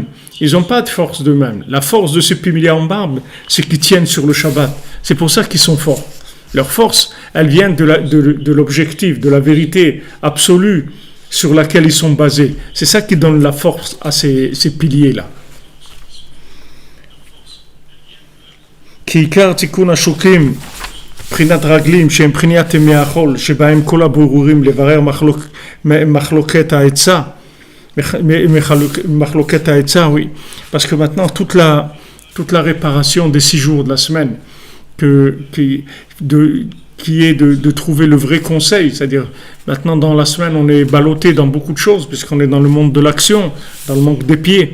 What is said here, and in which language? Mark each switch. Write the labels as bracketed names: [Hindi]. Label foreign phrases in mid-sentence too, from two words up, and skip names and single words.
[French] Ils n'ont pas de force d'eux-mêmes. La force de ces piliers en marbre, c'est qu'ils tiennent sur le Shabbat. C'est pour ça qu'ils sont forts. Leur force, elle vient de l'objectif, de la vérité absolue sur laquelle ils sont basés. C'est ça qui donne la force à ces piliers-là. [Hebrew] כעיקר תיקון השוקים מבחינת רגלים שהם בחינת ימי החול שבהם כל הברורים לברר מחלוקת העצה [French] oui, parce que maintenant toute la réparation des 6 jours de la semaine qui est de trouver le vrai conseil, c'est-à-dire maintenant dans la semaine on est ballotté dans beaucoup de choses puisqu'on est dans le monde de l'action, dans le monde des pieds.